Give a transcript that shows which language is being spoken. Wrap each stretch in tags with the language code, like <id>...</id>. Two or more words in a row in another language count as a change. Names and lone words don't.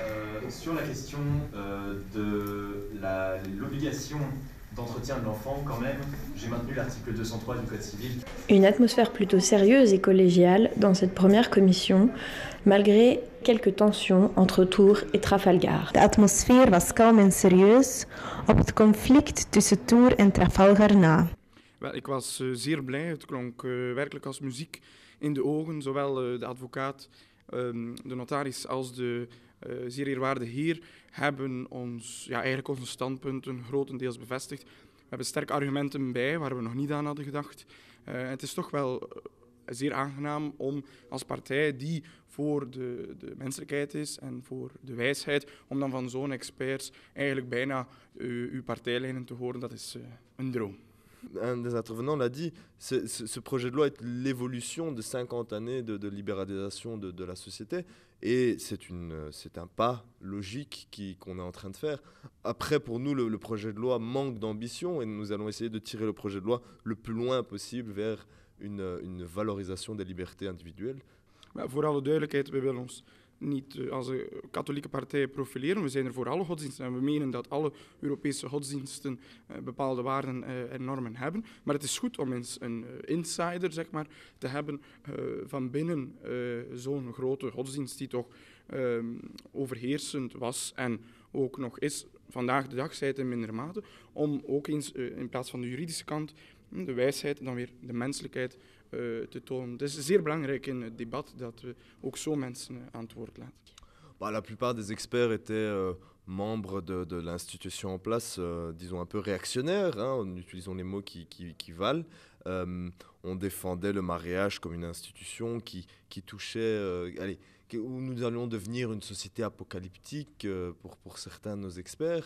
<fr>Sur la question de l'obligation d'entretien de l'enfant, quand même, j'ai maintenu l'article 203 du Code civil. Une atmosphère plutôt sérieuse et collégiale dans cette première commission, malgré quelques tensions entre Tours et Trafalgar.</fr> <nl>De atmosfeer was kalm en serieus op het conflict tussen Tours en Trafalgar na. Wel, ik was zeer blij. Het klonk werkelijk als muziek in de ogen. Zowel de advocaat, de notaris als de zeer eerwaarde heer hebben ons, eigenlijk onze standpunten grotendeels bevestigd. We hebben sterke argumenten bij waar we nog niet aan hadden gedacht. Het is toch wel zeer aangenaam om als partij die voor de menselijkheid is en voor de wijsheid, om dan van zo'n experts eigenlijk bijna uw partijlijnen te horen, dat is een droom.</nl> <fr>Un des intervenants l'a dit, ce projet de loi est l'évolution de 50 années de libéralisation de la société et c'est un pas logique qu'on est en train de faire. Après, pour nous, le projet de loi manque d'ambition et nous allons essayer de tirer le projet de loi le plus loin possible vers une valorisation des libertés individuelles.</fr> <nl>Voor alle duidelijkheid, we willen ons niet als een katholieke partij profileren. We zijn er voor alle godsdiensten en we menen dat alle Europese godsdiensten bepaalde waarden en normen hebben. Maar het is goed om eens een insider, zeg maar, te hebben van binnen zo'n grote godsdienst die toch overheersend was en ook nog is vandaag de dag, zij het in mindere mate, om ook eens in plaats van de juridische kant de wijsheid en dan weer de menselijkheid te tonen. Het is zeer belangrijk in het debat dat we ook zo mensen aan het woord laten.</nl> <fr>La plupart des experts étaient membres de l'institution en place, disons un peu réactionnaires, en utilisant les mots qui valent. On défendait le mariage comme une institution qui touchait, où nous allions devenir une société apocalyptique pour certains de nos experts.</fr>